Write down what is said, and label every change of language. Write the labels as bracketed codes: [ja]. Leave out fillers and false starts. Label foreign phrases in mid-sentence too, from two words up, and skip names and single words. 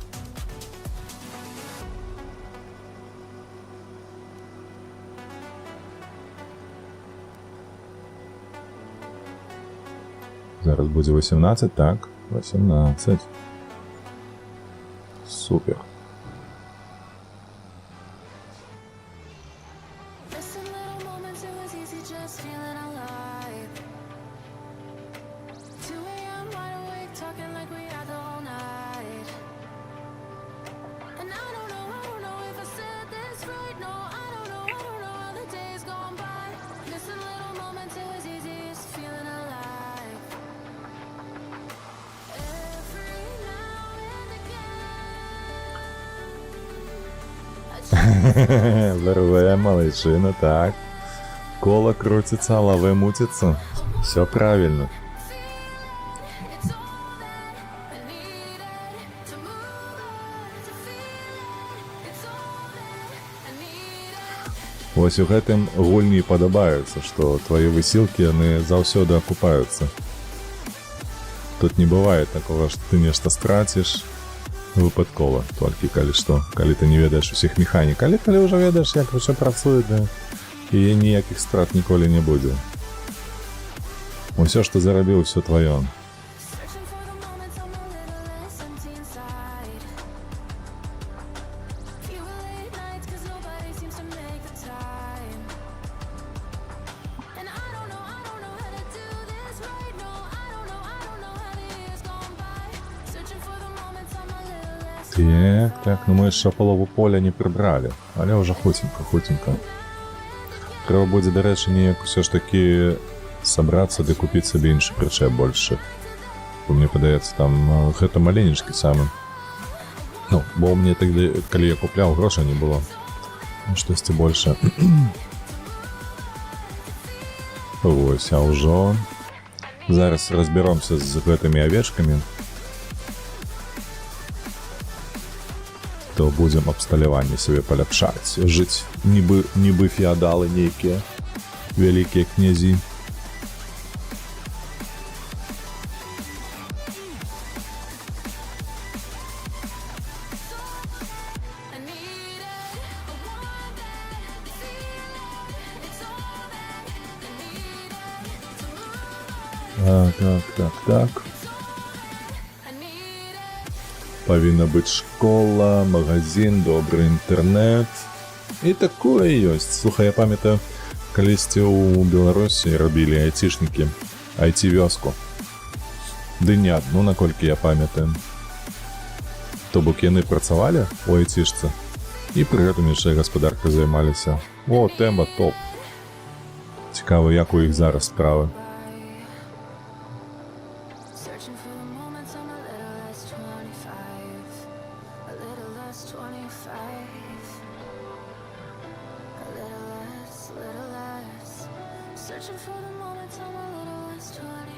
[be] Зараз будзе 18, так, 18. Супер. [en] Missing little moments, it was easy just feeling alive. 2 a.m. wide awake, talking like we had the whole night. And I don't know if I said this right. No, I don't know how the days gone by. Missing little moments, it was easy just feeling alive. Every now and again, I [ru] ВРВ, малайчина, так. Коло крутится, лаве мутится. Все правильно. [en] it's all that I needed to move on, to feel it. It's all that I needed. [be] Вось у гэтым гульні падабаецца, што твае высілкі яны заўсёды акупаюцца. Тут не бывае такога, што ты нешта страціш выпадкова, толькі калі што, калі ты не ведаеш усіх механік, але калі ўжо ведаеш, як усё працуе, да, і ніякіх страт ніколі не будзе. Усё, што зарабіў, усё тваё. [en] Searching for the moments I'm a little less empty inside. Few late nights 'cause nobody seems to make the time. And I don't know how to do this right. No, I don't know how the years gone by. Searching for the moments I'm a little less [be] Так, ну мы яшчэ палову поля не прыбралі, але ўжо хутенька. Трэба будзе, дарэчы, неяк усё ж такі сабрацца ды купіць сабе іншы прычэп большы. Бо мне падаецца, там гэта маленечкі самы. Ну, бо ў мне тады, калі я купляў, грошай не было. Штосьці больше. Вось, а ўжо зараз разберомся з гэтымі авечкамі. То будзем абсталяванне сабе паляпшаць, жыць нібы феадалы нейкія, вялікія князі. [en] I need it, I want that feeling. It's all that I needed to move on. [be] Так. [en] I need it. [be] Павінна быць школа, магазин, добры інтэрнэт. І такое ёсць. Слухай, я памятаю, калісьці ў Беларусі рабілі айцішнікі, айці-вёску. Ды не адну, наколькі я памятаю. То бок яны працавалі у айцішцы і пры гэтым яшчэ гаспадаркай займаліся. О, тэма топ. Цікава, як у іх зараз справы. [en] Searching for the moments I'm a little less 25. A little less 25. A little less. Searching for the moments I'm a little less 20.